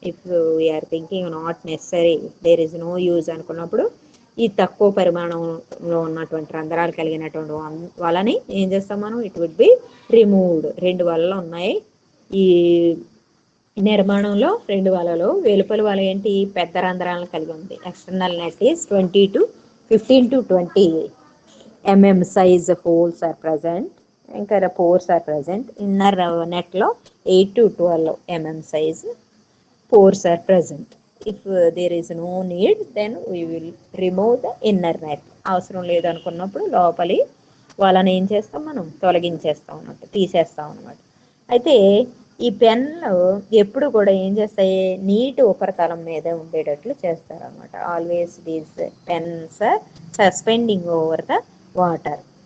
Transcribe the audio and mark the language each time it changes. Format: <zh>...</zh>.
<en>if we're thinking not necessary, there is no use</en> <te>అనుకున్నప్పుడు ఈ తక్కువ పరిమాణంలో ఉన్నటువంటి రంధ్రాలు కలిగినటువంటి వలని ఏం చేస్తాం మనం,</te> <en>It would be removed.</en> <te>2 వలలు ఉన్నాయి ఈ నిర్మాణంలో. 2 వలలో వెలుపల వల ఏంటి, పెద్ద రంధ్రాలను కలిగి ఉంది.</te> <en>External net is 15 to 20 mm size holes are present, ఇంకా pores are present. Inner నెట్లో 8 to 12 mm size pores are present. If there is no need, then we will remove the inner net.</en> <te>అవసరం లేదు అనుకున్నప్పుడు లోపలి వాళ్ళని ఏం చేస్తాం, మనం తొలగించేస్తాం అన్నమాట, తీసేస్తాం అన్నమాట. అయితే ఈ పెన్లు ఎప్పుడు కూడా ఏం చేస్తాయి, నీటి ఉపరితలం మీద ఉండేటట్లు చేస్తారు అనమాట.</te> <en>Always these pens suspending over the water.</en>